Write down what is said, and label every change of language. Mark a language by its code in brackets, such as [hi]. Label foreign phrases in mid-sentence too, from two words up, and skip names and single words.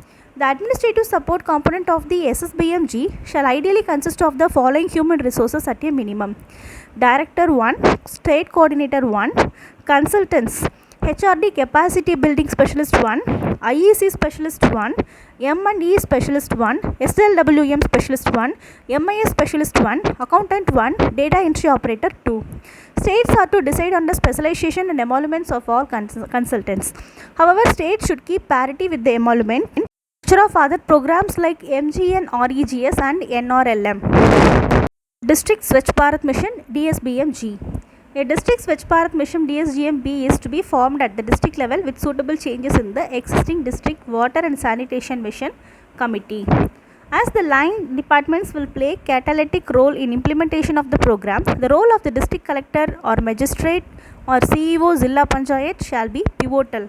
[en] The administrative support component of the SSBMG shall ideally consist of the following human resources at a minimum: Director 1, State Coordinator 1, Consultants, HRD Capacity Building Specialist 1, IEC Specialist 1, M&E Specialist 1, SLWM Specialist 1, MIS Specialist 1, Accountant 1, Data Entry Operator 2. States are to decide on the specialization and emoluments of all consultants. However, states should keep parity with the emolument of other programs like MGN, REGS and NRLM. District Swachh Bharat Mission DSBMG. A District Swachh Bharat Mission DSGMB is to be formed at the district level with suitable changes in the existing District Water and Sanitation Mission Committee. As the line departments will play catalytic role in implementation of the program, the role of the district collector or magistrate or CEO Zilla Panchayat shall be pivotal.